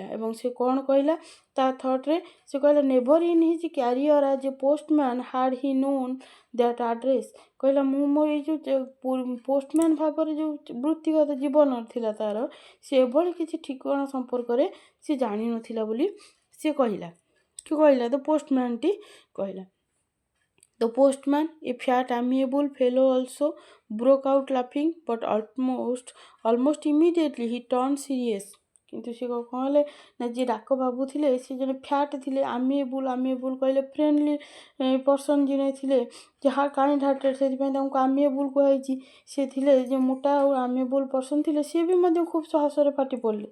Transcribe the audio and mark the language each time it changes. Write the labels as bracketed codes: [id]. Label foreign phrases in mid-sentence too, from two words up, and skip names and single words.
[or] ଏବଂ ସେ କ'ଣ କହିଲା ତା ଥଟ୍ରେ ସେ କହିଲା [en] never in his career as a postman had he known that address. [or] କହିଲା ମୁଁ ମୋର ଏଇ ଯେଉଁ ପୋଷ୍ଟମ୍ୟାନ୍ ଭାବରେ ଯେଉଁ ବୃତ୍ତିଗତ ଜୀବନ ଥିଲା ତାର, ସେ ଏଭଳି କିଛି ଠିକଣା ସମ୍ପର୍କରେ ସେ ଜାଣିନଥିଲା ବୋଲି ସେ କହିଲା। [en] the postmanଟି [or] କହିଲା। [en] The postman, a fat amiable fellow, also broke out laughing, but almost immediately he turned serious. [or] କିନ୍ତୁ ସେ କ'ଣ ହେଲେ ନା ଯିଏ ଡାକ ବାବୁ ଥିଲେ ସେ ଜଣେ ଫ୍ୟାଟ୍ ଥିଲେ, ଆମିଏବୁଲ୍ କହିଲେ [en] friendly person [or] ଯିଏ ଥିଲେ, ଯାହା [en] kind hearted, [or] ସେଥିପାଇଁ ତାଙ୍କୁ ଆମିଏବୁଲ୍ କୁହାଯାଇଛି। ସେ ଥିଲେ ଯେ ମୋଟା ଆଉ [en] amiable person [or] ଥିଲେ, ସିଏ ବି ମଧ୍ୟ ଖୁବ୍ ସହସରେ ପାଟି ପଡ଼ିଲେ।